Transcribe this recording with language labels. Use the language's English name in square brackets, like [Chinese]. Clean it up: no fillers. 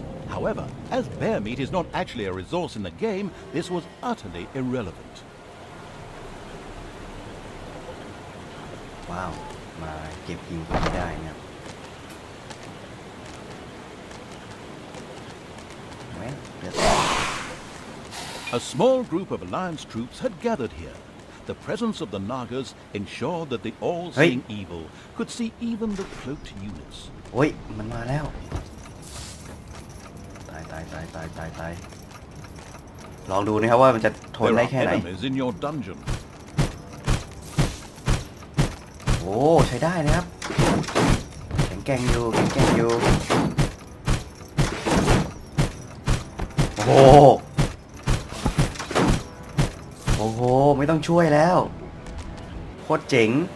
[English] However, as bear meat is not actually a resource in the game, this was utterly irrelevant. [Thai] ว้าวมาเก็บหินก็ไม่ได้นะครับ [English] A small group of Alliance troops had gathered here. The presence of the Nagas ensured that the all-seeing evil could see even the cloaked units. [Thai] โอ้ยมันมาแล้วตายลองดูนะครับว่ามันจะทนได้แค่ไหน [English] in your dungeon. [Thai] โอ้ใช้ได้นะครับแข็งแกร่งอยู่โอ้โหไม่ต้องช่วยแล้วโคตรเจ๋ง